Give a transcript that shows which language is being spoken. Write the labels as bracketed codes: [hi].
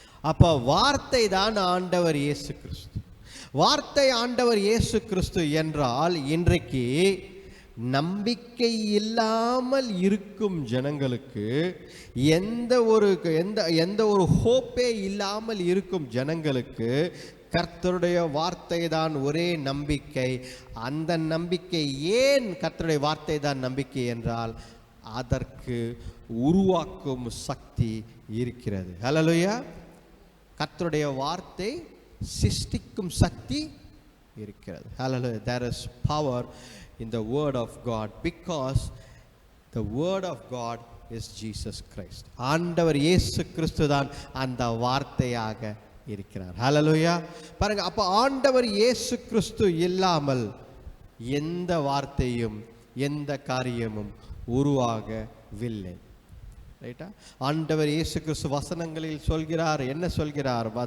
[ta] அப்ப வார்த்தை தான் ஆண்டவர் இயேசு கிறிஸ்து. வார்த்தை ஆண்டவர் இயேசு கிறிஸ்து என்றால் இன்றைக்கு நம்பிக்கை இல்லாமல் இருக்கும் ஜனங்களுக்கு, எந்த ஒரு ஹோப்பே இல்லாமல் இருக்கும் ஜனங்களுக்கு கர்த்தருடைய வார்த்தை தான் ஒரே நம்பிக்கை. அந்த நம்பிக்கை ஏன் கர்த்தருடைய வார்த்தை தான் நம்பிக்கை என்றால் அதற்கு உருவாக்கும் சக்தி இருக்கிறது. ஹல்லேலூயா. கர்த்தருடைய வார்த்தை சிருஷ்டிக்கும் சக்தி இருக்கிறது. [en] Hallelujah. There is power in the word of God because the word of God is Jesus Christ. [ta] ஆண்டவர் இயேசு கிறிஸ்து தான் அந்த வார்த்தையாக இருக்கிறார். Hallelujah. பாருங்க, அப்ப ஆண்டவர் இயேசு கிறிஸ்து இல்லாமல் எந்த வார்த்தையும் எந்த காரியமும் உருவாகவில்லை. ரைட்டா? ஆண்டவர் இயேசு கிறிஸ்து வசனங்களில் சொல்கிறார். என்ன சொல்கிறார்?